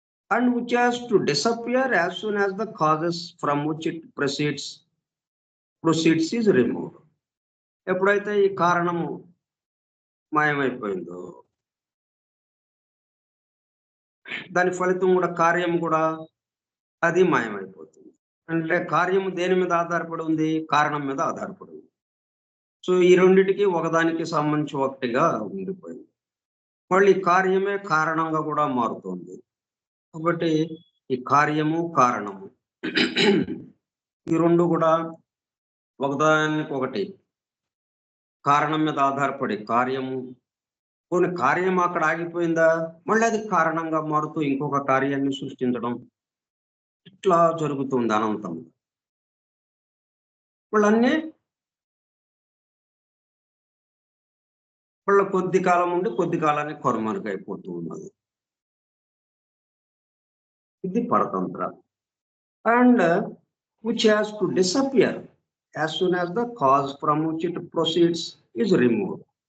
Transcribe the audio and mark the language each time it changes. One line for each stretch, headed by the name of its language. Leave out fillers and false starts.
Telugu: And
English: which has to disappear as soon as the causes from which it proceeds is removed.
Telugu: ఎప్పుడైతే ఈ కారణము మాయమైపోయిందో దాని ఫలితం కూడా కార్యం కూడా అది మాయమైపోతుంది. అంటే కార్యము దేని మీద ఆధారపడి ఉంది? కారణం మీద ఆధారపడి ఉంది. సో ఈ రెండిటికి ఒకదానికి సంబంధించి ఒకటిగా ఉండిపోయింది. మళ్ళీ కార్యమే కారణంగా కూడా మారుతోంది. కాబట్టి ఈ కార్యము, కారణము ఈ రెండు కూడా ఒకదానికొకటి కారణం మీద ఆధారపడి కార్యము కొన్ని కార్యం అక్కడ ఆగిపోయిందా మళ్ళీ అది కారణంగా మారుతూ ఇంకొక కార్యాన్ని సృష్టించడం ఇట్లా జరుగుతుంది అనంతం. వాళ్ళన్నీ వాళ్ళ కొద్ది కాలం ఉండి కొద్ది కాలానికి కొరమరుగైపోతూ ఉన్నది. ఇది పరతంత్ర. And
English: which has to disappear as soon as the cause from which it proceeds is removed.